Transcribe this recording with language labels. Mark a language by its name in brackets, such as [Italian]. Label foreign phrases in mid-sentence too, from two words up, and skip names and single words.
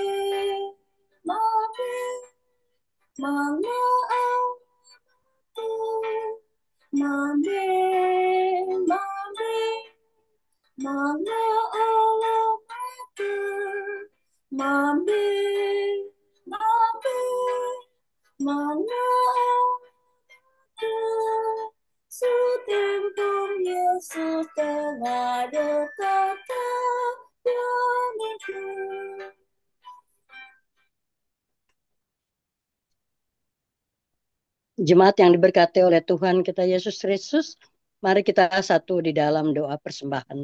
[Indonesian] mami, mama aku, mami, mami, mama aku, mami, mami, mama aku, sutimpun Yesus tengah dekat diriku. Jemaat yang diberkati oleh Tuhan kita Yesus Kristus, mari kita satu di dalam doa persembahan.